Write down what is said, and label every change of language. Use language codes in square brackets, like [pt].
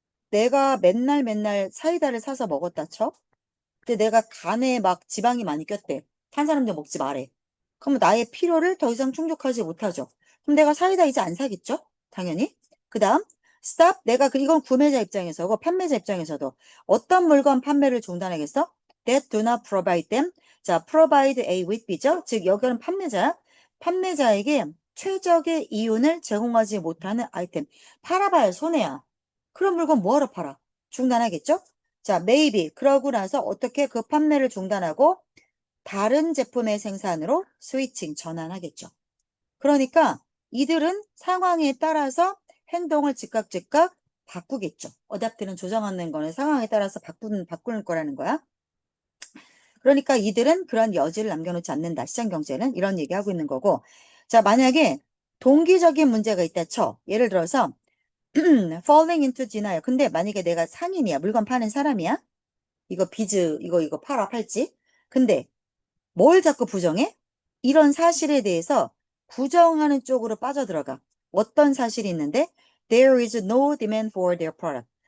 [ko] 내가 맨날 사이다를 사서 먹었다 쳐? 근데 내가 간에 막 지방이 많이 꼈대. 탄산음료 먹지 말래. 그럼 나의 필요를 더 이상 충족하지 못하죠. 그럼 내가 사이다 이제 안 사겠죠? 당연히. 그 다음, stop. 내가 이건 구매자 입장에서고 판매자 입장에서도 어떤 물건 판매를 중단하겠어? [en] That do not provide them. [ko] 자, provide A with B죠? 즉, 여기는 판매자에게 최적의 이윤을 제공하지 못하는 아이템. 팔아봐야 손해야. 그런 물건 뭐하러 팔아? 중단하겠죠? 자, maybe. 그러고 나서 어떻게 그 판매를 중단하고 다른 제품의 생산으로 스위칭 전환하겠죠. 그러니까 이들은 상황에 따라서 행동을 즉각 바꾸겠죠. 어댑트는 조정하는 거는 상황에 따라서 바꾸는 거라는 거야. 그러니까 이들은 그런 여지를 남겨놓지 않는다. 시장 경제는 이런 얘기하고 있는 거고. 자, 만약에 동기적인 문제가 있다 쳐. 예를 들어서 [en] falling into denial. [ko] 근데 만약에 내가 상인이야. 물건 파는 사람이야. 이거 비즈 이거 팔지. 근데 뭘 자꾸 부정해? 이런 사실에 대해서 부정하는 쪽으로 빠져들어가. 어떤 사실이 있는데? [en] There is no demand for their product.